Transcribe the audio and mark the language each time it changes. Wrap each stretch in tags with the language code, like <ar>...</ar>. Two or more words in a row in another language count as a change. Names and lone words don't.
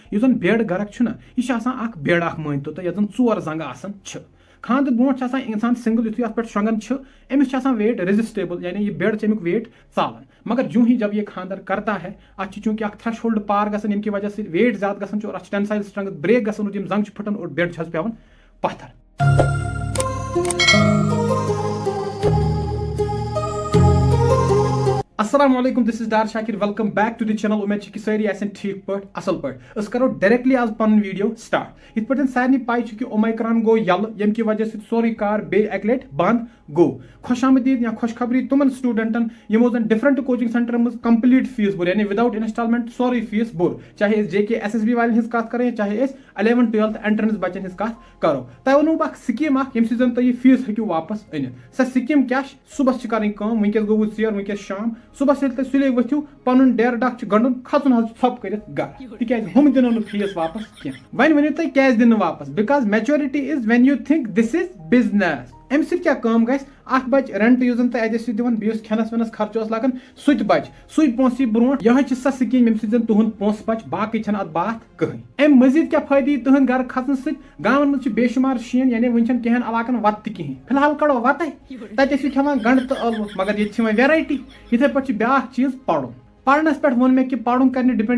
<ks>یُس زن بیڈ گرک چھُ نا یہِ چھُ آسان اکھ بیڈ اکھ مٲنتو تُہۍ یتھ زن 4 زنٛگہٕ آسان چھِ خاندر برونٛٹھ چھُ آسان انسان سنگل یُتھُے اتھ پٮ۪ٹھ شۄنٛگان چھُ أمِس چھُ آسان</ks> <en>weight resistible</en> <ks>یعنی یہ بیڈ چھُ امیُک ویٹ ژالان مگر</ks> <ur>جوں ہی جب یہ خاندر کرتا ہے</ur> <ks>اتھ چھُ چوٗنٛکہِ اکھ تھریش ہولڈ پار گژھان ییٚمہِ کہِ وجہ سۭتۍ ویٹ زیادٕ گژھان چھُ اور اتھ چھُ</ks> <en>tensile strength</en> <ks>بریک گژھان اور یِم زنٛگہٕ چھِ پھٹان اور بیڈ چھِ حظ پیوان پتھر. السلام علیکم</ks> <en>this is Dar Shakir welcome back to the channel</en> <ks>امید چھِ کہِ سٲری آسن ٹھیٖک پٲٹھۍ اصل پٲٹھۍ أسۍ کرو ڈایریکٹلی آز پنُن ویڈیو سٹارٹ یِتھ پٲٹھۍ سارنٕے پاے چھُ کہِ اومیکران گوٚو یلہٕ ییٚمہِ کہِ وجہ سۭتۍ سورُے کار بیٚیہِ اکہِ لٹہِ بنٛد گوٚو خوش آمدید یا خوش خبری تِمن سٹوڈنٹن یِمو زن</ks> <en>different coaching</en> <ks>سینٹرن منٛز</ks> <en>complete fees</en> <ks>بوٚر یعنی</ks> <en>without installment</en> <ks>سورُے فیس بوٚر چاہے أسۍ JK SSB والٮ۪ن ہٕنٛز کتھ کرو یا چاہے أسۍ 11th 12th انٹرنس بچن ہٕنٛز کتھ کرو تۄہہِ ونو بہٕ اکھ سکیٖم اکھ ییٚمہِ سۭتۍ زن تُہۍ یہِ فیس ہیٚکِو واپس أنِتھ سۄ سکیٖم کیاہ چھِ صبحس چھِ کرٕنۍ کٲم وٕنکیٚس گوٚوٕ ژیر وٕنکیٚس شام صبحس ییٚلہِ تُہۍ سُلے ؤتھِو پنُن ڈیرٕ ڈکھ چھُ گنٛڈُن کھژُن حظ ژھۄپ کٔرِتھ گرٕ تِکیازِ ہُم دِنو نہٕ فیس واپس کینٛہہ وۄنۍ ؤنِو تُہۍ کیازِ دِنہٕ واپس</ks> <en>because maturity is when you think this is business</en> <ks>امہِ سۭتۍ کیاہ کٲم گژھِ اکھ بچہِ رینٹ یُس زن تُہۍ اَتہِ ٲسِو دِوان بیٚیہِ یُس کھٮ۪نس وٮ۪نس خرچہٕ اوس لگان سُہ تہِ بچہِ سُے پونٛسہٕ یی برونٛٹھ یِہوے چھِ سۄ سکیٖم ییٚمہِ سۭتۍ زن تُہُنٛد پونٛسہٕ بچہِ باقٕے چھنہٕ اتھ باتھ کٕہٕنۍ امہِ مٔزیٖد کیاہ فٲیدٕ یی تُہنٛدِ گرٕ کھسنہٕ سۭتۍ گامن منٛز چھِ بے شُمار شیٖن یعنی وٕنۍ چھنہٕ کینٛہن علاقن وتہٕ تہِ کِہینۍ فِلحال کڑو وتَے تتہِ ٲسِو کھٮ۪وان گنڈٕ تہٕ ٲلوٕ مگر ییٚتہِ چھِ وۄنۍ ویرایٹی یِتھے پٲٹھۍ چھِ بیاکھ چیٖز پرُن پرنس پٮ۪ٹھ ووٚن مےٚ کہِ پرُن کر نہٕ ڈِپینڈ</ks>